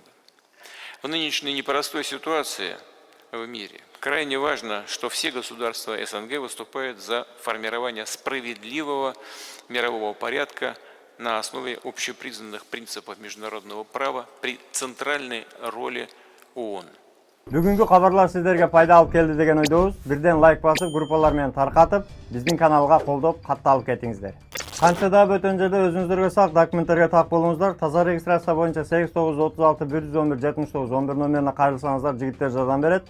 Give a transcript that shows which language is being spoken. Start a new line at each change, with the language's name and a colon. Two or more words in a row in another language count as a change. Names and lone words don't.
Russian: В нынешней непростой ситуации в мире крайне важно, что все государства СНГ выступают за формирование справедливого мирового порядка на основе общепризнанных принципов международного права при центральной роли ООН.
Kyrgyz: Бүгүнкү кабарлар сиздерге пайда алып келди деген ойдобуз. Бирден лайк басып, группалар менен таркатып, биздин каналга колдоп, катталып кетиңиздер. Канча да бөтөн жерде өзүңүздөргө сак документтерге так болуңуздар. Таза регистрация боюнча 8936 111 79 11 номерине кайрылсаңыздар, жигиттер жардам берет.